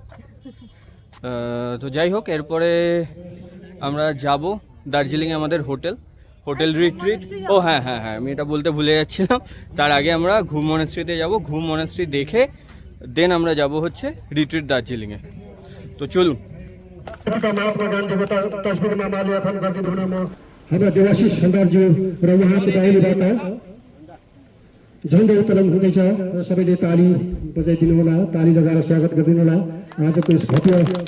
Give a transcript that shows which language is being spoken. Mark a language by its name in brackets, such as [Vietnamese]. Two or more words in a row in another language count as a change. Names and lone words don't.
[Bangla] তো যাই হোক, এরপরে আমরা যাব দার্জিলিংয়ে আমাদের হোটেল রিট্রিট। ও হ্যাঁ হ্যাঁ হ্যাঁ, আমি এটা বলতে ভুলে যাচ্ছিলাম। তার আগে আমরা ঘুম মনেস্ট্রিতে যাব, ঘুম মনেস্ট্রি দেখে দেন আমরা যাব হচ্ছে রিট্রিট দার্জিলিংয়ে। তো চলুন। [Nepali] हाम्रा देवाशिष सरदारज्यू र उहाँको दाहिनेबाट झन्डै उत्तोलन हुँदैछ र सबैले ताली बजाइदिनु होला, ताली लगाएर स्वागत गरिदिनु होला आजको यस भव्य।